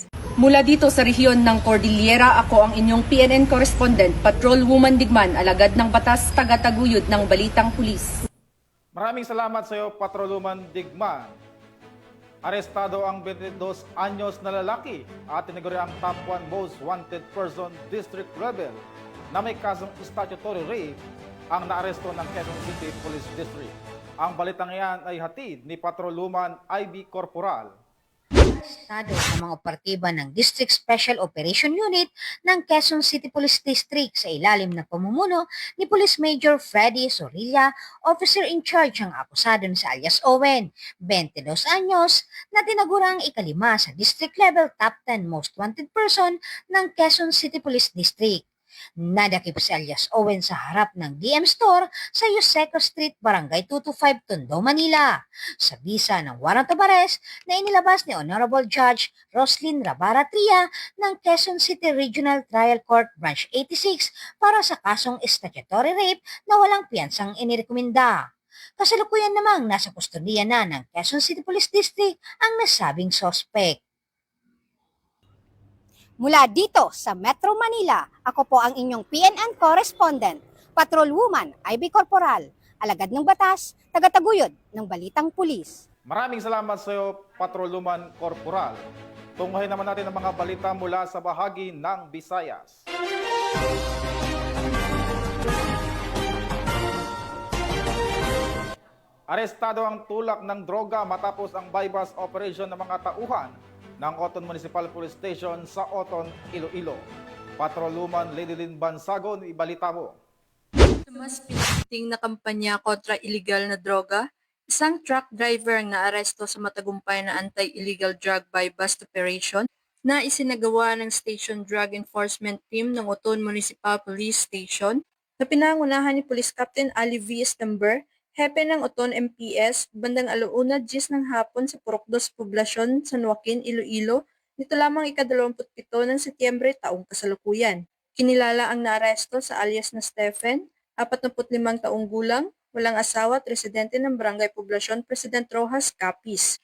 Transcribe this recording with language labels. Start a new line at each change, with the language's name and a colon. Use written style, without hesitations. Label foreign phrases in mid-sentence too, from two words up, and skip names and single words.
Filipino: Mula dito sa rehiyon ng Cordillera, ako ang inyong PNN correspondent, Patrolwoman Digman, alagad ng batas, tagataguyod ng Balitang Pulis. Maraming salamat sa iyo, Patrolwoman Digman. Arestado ang 22 anyos na lalaki at tinaguri ang
English: top 1 most wanted person district rebel
Filipino: na may kasong
English: statutory rape
Filipino: ang naaresto ng Quezon City Police District. Ang balitang iyan ay hatid ni Patrolwoman Ivy Corporal. Estado ng mga operatiba ng District Special Operation Unit ng Quezon City Police District sa ilalim ng pamumuno ni Police Major Freddy Sorilla,
English: officer in charge
Filipino: ang akusado na si alias Owen, 22 anyos, na tinagurang ikalima sa
English: district level top 10 most wanted person
Filipino: ng Quezon City Police District. Nadakip si alias Owen sa harap ng DM Store sa Yuseco Street, Barangay 225, Tondo, Manila, sa bisa ng
English: warrant of arrest
Filipino: na inilabas ni Honorable Judge Roslyn Rabara Tria ng Quezon City Regional Trial Court Branch 86 para sa kasong
English: statutory rape
Filipino: na walang piyansang inirekomenda. Kasalukuyan namang nasa kustodiya na ng Quezon City Police District ang nasabing suspect. Mula dito sa Metro Manila, ako po ang inyong PNN correspondent, Patrolwoman Ivy Corporal, alagad ng batas, tagataguyod ng Balitang Pulis. Maraming salamat sa iyo, Patrolwoman Corporal. Tunghayin naman natin ang mga balita mula sa bahagi ng Visayas. Arestado ang tulak ng droga matapos ang
English: bypass operation
Filipino: ng mga tauhan ng Oton Municipal Police Station sa Oton, Iloilo. Patrolwoman Lady Lynn Bansagon, ibalita mo. Mas pinaigting na kampanya kontra illegal na droga, isang
English: truck driver
Filipino: ang naaresto sa matagumpay na
English: anti-illegal drug bypass operation
Filipino: na isinagawa ng Station Drug Enforcement Team ng Oton Municipal Police Station na pinangunahan ni Police Captain Ali V. Estember, hepe ng Oton MPS, bandang 1:10 ng hapon sa Purokdos Poblasyon, San Joaquin, Iloilo, nito lamang ika-27 ng Setyembre taong kasalukuyan. Kinilala ang naaresto sa alias na Stephen, 45 taong gulang, walang asawa at residente ng Barangay Poblasyon, President Rojas, Capiz.